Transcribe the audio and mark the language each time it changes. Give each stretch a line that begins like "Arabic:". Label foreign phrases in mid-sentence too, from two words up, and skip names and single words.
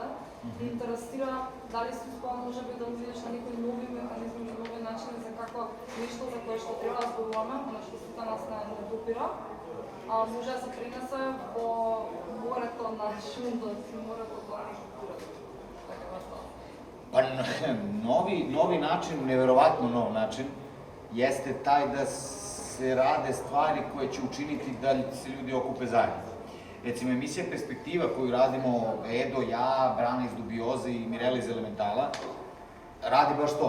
Macedonian: И интересира дали си успеа можеби да видиш на некои нови механизми, нови начини за како нешто за кое што треба да зборуваме, на што сите нас не допира, може да се пренесе во морето на шумот и морето на културата.
Serbian: Novi način, neverovatno nov način, jeste taj da se rade stvari koje će učiniti da se ljudi okupe zajedno. Recimo, emisija Perspektiva koju radimo Edo, ja, Brana iz Dubioze i Mirela iz Elementala, radi baš to.